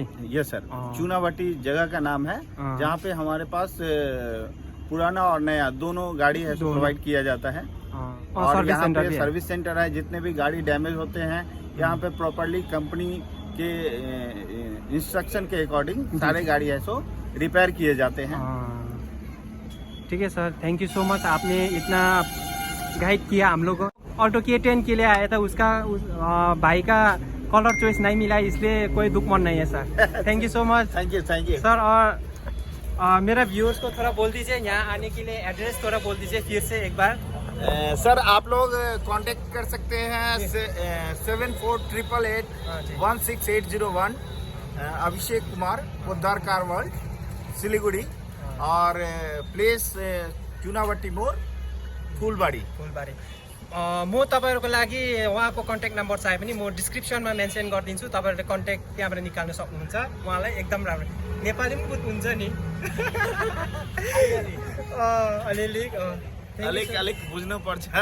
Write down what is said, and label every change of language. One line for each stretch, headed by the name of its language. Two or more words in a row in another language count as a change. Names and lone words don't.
Hindi: यस सर चूनाभट्टी जगह का नाम है जहाँ पे हमारे पास पुराना और नया दोनों गाड़ी है प्रोवाइड किया जाता है और यहाँ पे
English: service center
Hindi: है जितने भी गाड़ी डैमेज होते हैं यहाँ पे
English: properly company
Hindi: के इंस्ट्रक्शन के अकॉर्डिंग सारे गाड़ी है सो रिपेयर किए जाते हैं। ठीक है सर,
English: thank you so much,
Hindi: आपने इतना गाइड किया हम लोग को। ऑल्टो K10 के लिए आया था, भाई का
English: colour choice
Hindi: नहीं मिला, इसलिए कोई दुख मन नहीं है सर।
English: thank you so much. thank you सर।
Hindi: और मेरा व्यूअर्स को थोड़ा बोल दीजिए यहाँ आने के लिए, एड्रेस थोड़ा बोल दीजिए फिर से एक बार। सर आप लोग कांटेक्ट कर सकते हैं 7488816801, अभिषेक कुमार, उद्धार कार वर्ल्ड, सिलीगुड़ी, और प्लेस चुनावटी मोड़, फुलबारी।
Nepali: म तपाईँहरूको लागि उहाँको
English: contact number
Nepali: चाहिए पनि म डिस्क्रिप्सनमा मेन्सन गरिदिन्छु, तपाईँहरूले कन्ट्याक्ट त्यहाँबाट निकाल्न सक्नुहुन्छ। उहाँलाई एकदम राम्रो, नेपाली पनि बुझ्नुहुन्छ नि अलिअलि, अलिक बुझ्नुपर्छ।